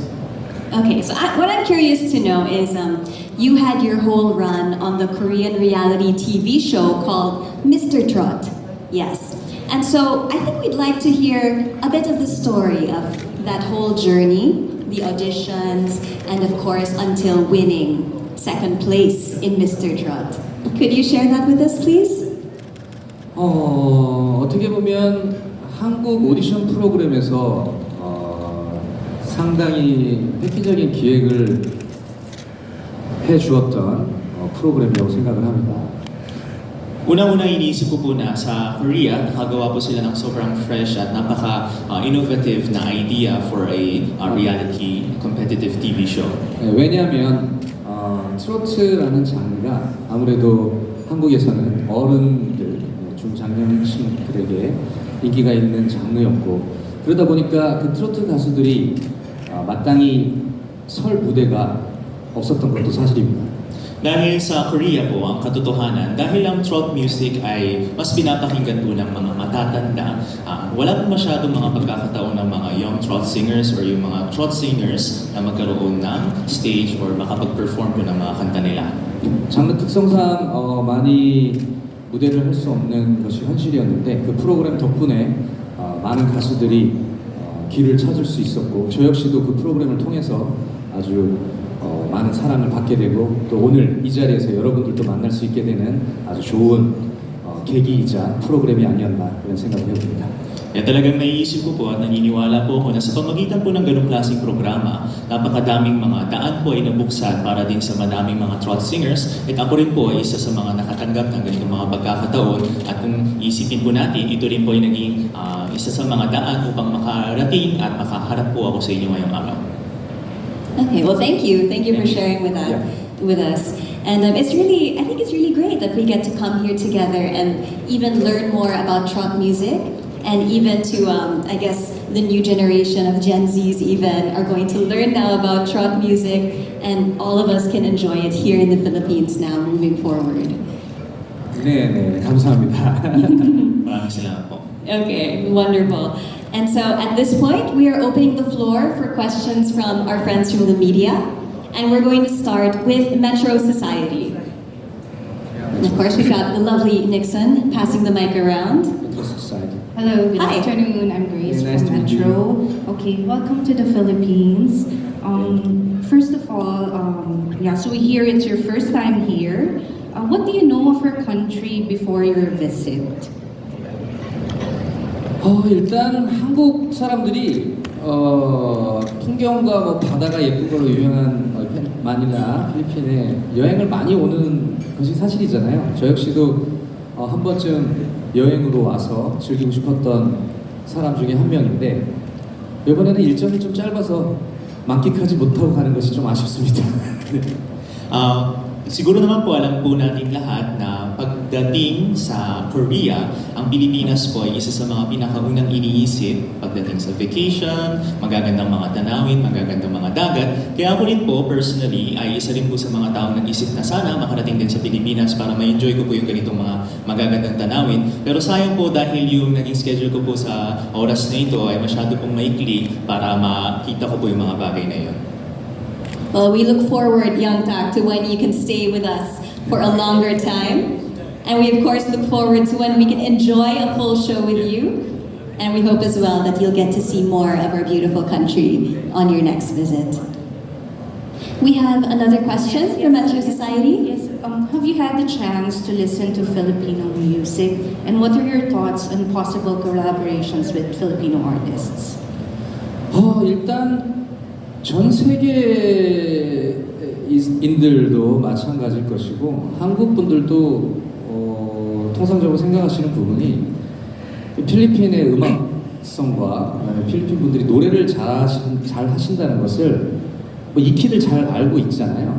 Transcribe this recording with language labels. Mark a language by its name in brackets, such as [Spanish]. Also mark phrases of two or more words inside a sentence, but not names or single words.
[English] Okay, so what I'm curious to know is you had your whole run on the Korean reality TV show called Mr. Trot. Yes. And so I think we'd like to hear a bit of the story of that whole journey, the auditions, and of course, until winning second place in Mr. Trot. Could you share that with us, please? [Korean] 어떻게 보면 한국 오디션 프로그램에서 상당히 획기적인 기획을 해주었던 프로그램이라고 생각을 합니다. [Filipino] Una-una iniisip ko po na sa Korea, nakagawa po sila ng sobrang fresh at napaka-innovative na [English] idea for a reality competitive TV show. [Korean] 네, 왜냐하면 트로트라는 장르가 아무래도 한국에서는 어른들, 중장년층들에게 인기가 있는 장르였고 그러다 보니까 그 트로트 가수들이 마땅히 설 무대가 없었던 것도 사실입니다. [Filipino] Dahil sa Korea po, ang katotohanan, dahil ang trot music ay mas pinapakinggan po ng mga matatanda, wala po masyadong mga pagkakataon ng mga [English] young trot singers [Filipino] or yung mga [English] trot singers [Filipino] na magkaroon ng stage or makapag-perform po ng mga kanta nila. [Korean] 장르 특성상 많이 무대를 할 수 없는 것이 현실이었는데 그 프로그램 덕분에 많은 가수들이 길을 찾을 수 있었고 저 역시도 그 프로그램을 통해서 아주 많은 사랑을 받게 되고 또 오늘 이 자리에서 여러분들도 만날 수 있게 되는 아주 좋은 계기이자 프로그램이 아니었나 그런 생각을 해봅니다. [Filipino] Kaya talagang naiisip ko po at naniniwala po ako na sa pamagitan po ng ganong klaseng programa, napakadaming mga daan po ay nabuksan para din sa madaming mga [English] trot singers [Filipino] at ako rin po ay isa sa mga nakatanggap ng ganitong mga pagkakataon at kung isipin po natin, ito rin po ay naging isa sa mga daan upang makarating at makaharap po ako sa inyo ngayong araw. [English] Okay, well, thank you. Thank you for sharing with that. Yeah. with us. And I think it's really great that we get to come here together and even learn more about Trump music. And even to, I guess, the new generation of Gen Zs even are going to learn now about Trump music, and all of us can enjoy it here in the Philippines now moving forward. [Korean] 네, 감사합니다. [Filipino] Maraming salamat po. [English] Okay, wonderful. And so at this point, we are opening the floor for questions from our friends from the media. And we're going to start with Metro Society. And of course, we've got the lovely Nixon passing the mic around. Hello, good Hi. afternoon. I'm Grace Nice to from meet you. Metro. Okay, welcome to the Philippines. First of all, so we hear it's your first time here. What do you know of our country before your visit? [Korean] 일단 한국 사람들이 풍경과 뭐 바다가 예쁜 걸로 유명한 마닐라, 필리핀에 여행을 많이 오는 것이 사실이잖아요. 저 역시도 한 번쯤 여행으로 와서 즐기고 싶었던 사람 중에 한 명인데 이번에는 일정이 좀 짧아서 만끽하지 못하고 가는 것이 좀 아쉽습니다. [Filipino] Siguro naman po alam po natin lahat na pagdating sa Korea, ang Pilipinas po ay isa sa mga pinakaunang iniisip pagdating sa vacation, magagandang mga tanawin, magagandang mga dagat. Kaya ako rin po personally ay isa rin po sa mga taong nag-isip na sana makarating din sa Pilipinas para ma-enjoy ko po yung ganitong mga magagandang tanawin. Pero sayang po dahil yung naging schedule ko po sa oras na ito ay masyado pong maikli para makita ko po yung mga bagay na yun. [English] Well, we look forward, Youngtak, to when you can stay with us for a longer time. And we, of course, look forward to when we can enjoy a full show with you. And we hope as well that you'll get to see more of our beautiful country on your next visit. We have another question from Metro Society. Yes, have you had the chance to listen to Filipino music? And what are your thoughts on possible collaborations with Filipino artists? [Korean] 일단 전 세계인들도 마찬가지일 것이고 한국 분들도 통상적으로 생각하시는 부분이 필리핀의 음악성과 그다음에 필리핀 분들이 노래를 잘 하신다는 것을 익히들 잘 알고 있잖아요.